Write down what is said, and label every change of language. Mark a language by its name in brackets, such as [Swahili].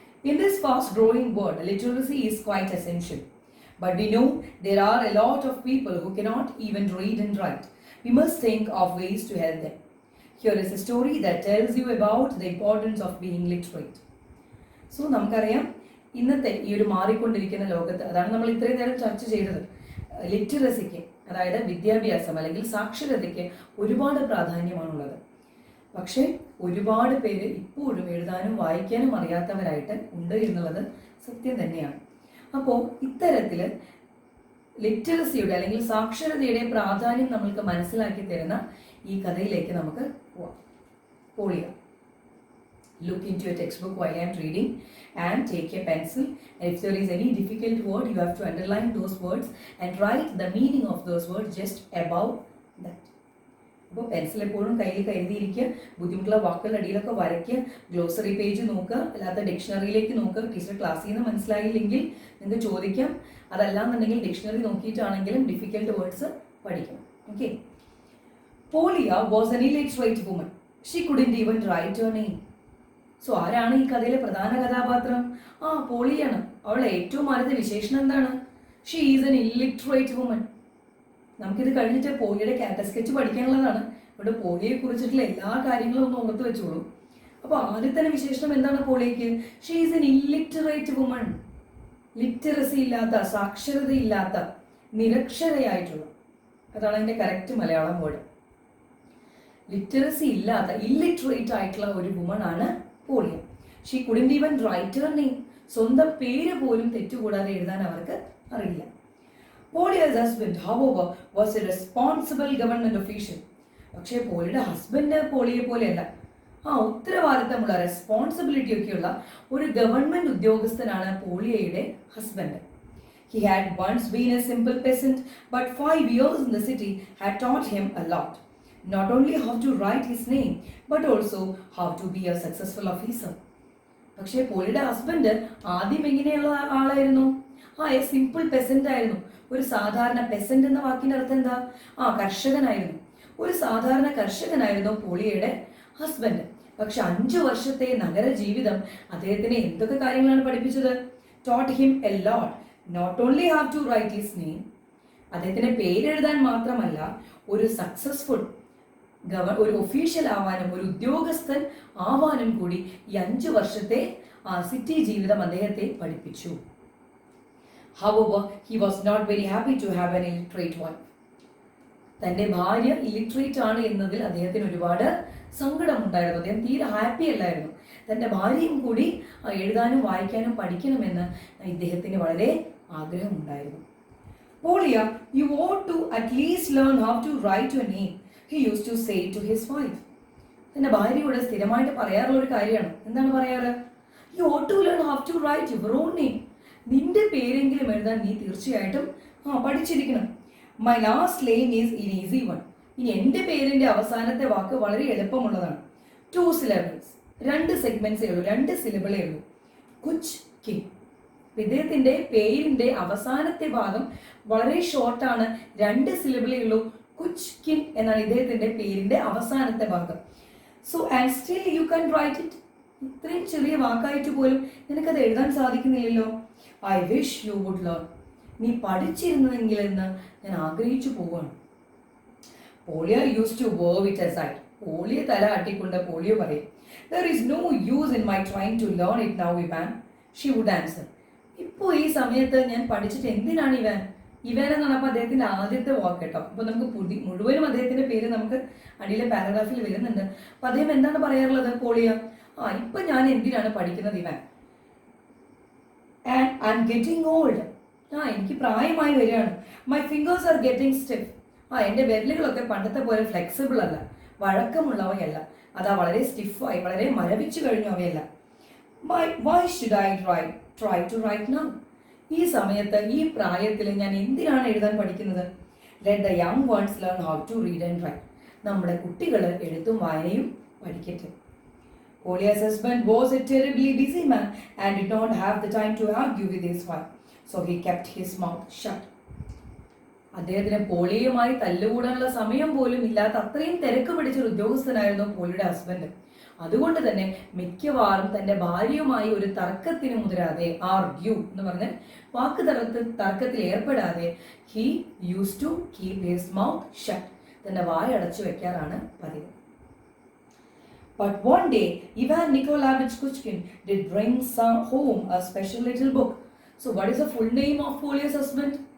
[English] In this fast-growing world, literacy is quite essential. But we know there are a lot of people who cannot even read and write. We must think of ways to help them. Here is a story that tells you about the importance of being literate. [Malayalam] So, നമുക്കറിയാം ഇന്നത്തെ ഈ ഒരു മാറിക്കൊണ്ടിരിക്കുന്ന ലോകത്ത്, അതാണ് നമ്മൾ ഇത്രയും നേരം ചർച്ച ചെയ്തത്, ലിറ്ററസിക്ക്, അതായത് വിദ്യാഭ്യാസം അല്ലെങ്കിൽ സാക്ഷരതയ്ക്ക് ഒരുപാട് പ്രാധാന്യമാണുള്ളത്. പക്ഷേ ഒരുപാട് പേര് ഇപ്പോഴും എഴുതാനും വായിക്കാനും അറിയാത്തവരായിട്ട് ഉണ്ട് എന്നുള്ളത് സത്യം തന്നെയാണ്. അപ്പോൾ ഇത്തരത്തിൽ ലിറ്ററസിയുടെ അല്ലെങ്കിൽ സാക്ഷരതയുടെ പ്രാധാന്യം നമ്മൾക്ക് മനസ്സിലാക്കി തരുന്ന ഈ കഥയിലേക്ക് നമുക്ക് പോവാം. പോളിയ. [English] Look into your textbook while I am reading and take a pencil. And if there is any difficult word, you have to underline those words and write the meaning of those words just above that. [Malayalam] അപ്പോൾ pencil എപ്പോഴും കയ്യിൽ കരുതിയിരിക്കുക. ബുദ്ധിമുട്ടുള്ള വാക്കുകളുടെ അടിയിലൊക്കെ വരയ്ക്കുക. Glossary page നോക്കുക, അല്ലാത്ത ഡിക്ഷണറിയിലേക്ക് നോക്കുക. ടീച്ചർ ക്ലാസ്സിൽ നിന്ന് മനസ്സിലായില്ലെങ്കിൽ നിങ്ങൾക്ക് ചോദിക്കാം. അതല്ലാന്നുണ്ടെങ്കിൽ ഡിക്ഷണറി നോക്കിയിട്ടാണെങ്കിലും ഡിഫിക്കൽട്ട് വേർഡ്സ് പഠിക്കണം. [English] Okay. Polya was an illiterate woman. She couldn't even write her name. [Malayalam] So ആരാണ് ഈ കഥയിലെ പ്രധാന കഥാപാത്രം? പോളിയാണ്. അവളുടെ ഏറ്റവും ആദ്യത്തെ വിശേഷണം എന്താണ്? [English] She is an illiterate woman. [Malayalam] നമുക്കിത് കഴിഞ്ഞിട്ട് പോളിയുടെ ക്യാരക്ടർ സ്കെച്ച് പഠിക്കാനുള്ളതാണ്. ഇവിടെ പോളിയെ കുറിച്ചിട്ടുള്ള എല്ലാ കാര്യങ്ങളും ഒന്ന് ഓർത്ത് വെച്ചോളൂ. അപ്പോൾ ആദ്യത്തെ വിശേഷണം എന്താണ് പോളിയയ്ക്ക്? [English] She is an illiterate woman. [Malayalam] Literacy ഇല്ലാത്ത, സാക്ഷരതയില്ലാത്ത, നിരക്ഷരയായിട്ടുള്ള, അതാണ് അതിൻ്റെ കറക്റ്റ് മലയാളം വേർഡ്. ലിറ്ററസി ഇല്ലാത്ത, ഇല്ലിറ്ററേറ്റ് ആയിട്ടുള്ള ഒരു വുമൺ ആണ് പോളിയ. [English] She couldn't even write her name. [Malayalam] സ്വന്തം പേര് പോലും തെറ്റുകൂടാതെ എഴുതാൻ അവർക്ക് അറിയില്ല. [English] Polia's husband, however, was a responsible government official. [Malayalam] പക്ഷേ പോളിയുടെ ഹസ്ബൻഡ് പോളിയെ പോലെയല്ല. ഉത്തരവാദിത്തമുള്ള, റെസ്പോൺസിബിലിറ്റി ഒക്കെയുള്ള ഒരു ഗവൺമെന്റ് ഉദ്യോഗസ്ഥനാണ് പോളിയയുടെ husband. [English] He had once been a simple peasant, but 5 years in the city had taught him a lot. Not only how to write his name, but also how to be a successful officer. [Malayalam] പക്ഷേ പോളിയുടെ husband ആദ്യം എങ്ങനെയുള്ള ആളായിരുന്നു? [English] a simple peasant [Malayalam] ആയിരുന്നു. ഒരു സാധാരണ peasant എന്ന വാക്കിന്റെ അർത്ഥം എന്താ? കർഷകനായിരുന്നു. ഒരു സാധാരണ കർഷകനായിരുന്നു പോളിയുടെ ഹസ്ബൻഡ്. പക്ഷെ 5 വർഷത്തെ നഗര ജീവിതം അദ്ദേഹത്തിനെ എന്തൊക്കെ കാര്യങ്ങളാണ് പഠിപ്പിച്ചത്? [English] taught him a lot. Not only how to write his name, [Malayalam] അദ്ദേഹത്തിന്റെ പേരെഴുതാൻ മാത്രമല്ല, ഒരു സക്സസ്ഫുൾ ഒരു ഒഫീഷ്യൽ ആവാനും ഒരു ഉദ്യോഗസ്ഥൻ ആവാനും കൂടി ഈ 5 വർഷത്തെ സിറ്റി ജീവിതം അദ്ദേഹത്തെ പഠിപ്പിച്ചു. [English] However, he was not very happy to have an illiterate wife. [Malayalam] തന്റെ ഭാര്യ ഇല്ലിറ്ററേറ്റ് ആണ് എന്നതിൽ അദ്ദേഹത്തിന് ഒരുപാട് സങ്കടമുണ്ടായിരുന്നു. അദ്ദേഹം തീരെ ഹാപ്പി അല്ലായിരുന്നു. തന്റെ ഭാര്യയും കൂടി എഴുതാനും വായിക്കാനും പഠിക്കണമെന്ന് ഇദ്ദേഹത്തിന് വളരെ ആഗ്രഹമുണ്ടായിരുന്നു. [English] Polya, you ought to at least learn how to write your name, he used to say to his wife. [Malayalam] തന്റെ ഭാര്യയോട് സ്ഥിരമായിട്ട് പറയാറുള്ള ഒരു കാര്യമാണ്. എന്താണ് പറയാറ്? [English] You ought to learn how to write your own name. [Malayalam] നിന്റെ പേരെങ്കിലും എഴുതാൻ നീ തീർച്ചയായിട്ടും പഠിച്ചിരിക്കണം. [English] My last name is an easy one. [Malayalam] ഇനി എൻ്റെ പേരിന്റെ അവസാനത്തെ വാക്ക് വളരെ എളുപ്പമുള്ളതാണ്. [English] 2 syllables, [Malayalam] 2 സെഗ്മെന്റ്സേ ഉള്ളൂ, 2 സിലബിളേ ഉള്ളൂ. കുച്ച് കിൻ. ഇദ്ദേഹത്തിന്റെ പേരിന്റെ അവസാനത്തെ ഭാഗം വളരെ ഷോർട്ടാണ്, 2 സിലബിളേ ഉള്ളൂ. കുച്ച് കിൻ എന്നാണ് ഇദ്ദേഹത്തിന്റെ പേരിന്റെ അവസാനത്തെ ഭാഗം. [English] So and still you can write it. [Malayalam] ഇത്രയും ചെറിയ വാക്കായിട്ട് പോലും നിനക്കത് എഴുതാൻ സാധിക്കുന്നില്ലല്ലോ. [English] I wish you would learn. [Malayalam] നീ പഠിച്ചിരുന്നെങ്കിൽ എന്ന് ഞാൻ ആഗ്രഹിച്ചു പോവാണ്. [English] Polya used to wave it aside. [Malayalam] പോളിയെ തല ആട്ടിക്കൊണ്ട് പോളിയോ പറയും, [English] there is no use in my trying to learn it now, Ivan, she would answer. [Malayalam] ഇപ്പോൾ ഈ സമയത്ത് ഞാൻ പഠിച്ചിട്ട് എന്തിനാണ് ഇവാൻ? ഇവാൻ എന്നാണ് അപ്പോൾ അദ്ദേഹത്തിന്റെ ആദ്യത്തെ വാക്ക് കേട്ടോ. അപ്പൊ നമുക്ക് മുഴുവനും അദ്ദേഹത്തിന്റെ പേര് നമുക്ക് അടിയിലെ പാരഗ്രാഫിൽ വരുന്നുണ്ട്. അപ്പൊ അദ്ദേഹം എന്താണ് പറയാറുള്ളത്? പോളിയ, ഇപ്പൊ ഞാൻ എന്തിനാണ് പഠിക്കുന്നത് Ivan? [English] And I am getting old. [Malayalam] എനിക്ക് പ്രായമായി വരികയാണ്. [English] My fingers are getting stiff. [Malayalam] എൻ്റെ വിരലുകളൊക്കെ പണ്ടത്തെ പോലെ ഫ്ലെക്സിബിൾ അല്ല, വഴക്കമുള്ളവയല്ല. അതാ വളരെ സ്റ്റിഫായി, വളരെ മരവിച്ചു കഴിഞ്ഞു അവയല്ല. [English] Why should I try to write now? [Malayalam] ഈ സമയത്ത് ഈ പ്രായത്തിൽ ഞാൻ എന്തിനാണ് എഴുതാൻ പഠിക്കുന്നത്? [English] Let the young ones learn how to read and write. [Malayalam] നമ്മുടെ കുട്ടികൾ എഴുത്തും വായനയും പഠിക്കട്ടെ. [English] Polia's husband was a terribly busy man and did not have the time to argue with his wife, so he kept his mouth shut. [Malayalam] അദ്ദേഹത്തിന് പോളിയുമായി തല്ലുകൂടാനുള്ള സമയം പോലും ഇല്ലാത്ത അത്രയും തിരക്ക് പിടിച്ചൊരു ഉദ്യോഗസ്ഥനായിരുന്നു പോളിയുടെ ഹസ്ബൻഡ്. അതുകൊണ്ട് തന്നെ മിക്കവാറും തന്റെ ഭാര്യയുമായി ഒരു തർക്കത്തിന് മുതിരാതെ, ആർഗ്യൂ എന്ന് പറഞ്ഞ തർക്കത്തിൽ ഏർപ്പെടാതെ, [English] he used to keep his mouth shut. [Malayalam] തന്റെ വായ അടച്ചു വെക്കാറാണ് പതിവ്. [English] But one day, Ivan Nikolaevich Kuchkin did bring home a special little book. So what is the full name of Polia's husband?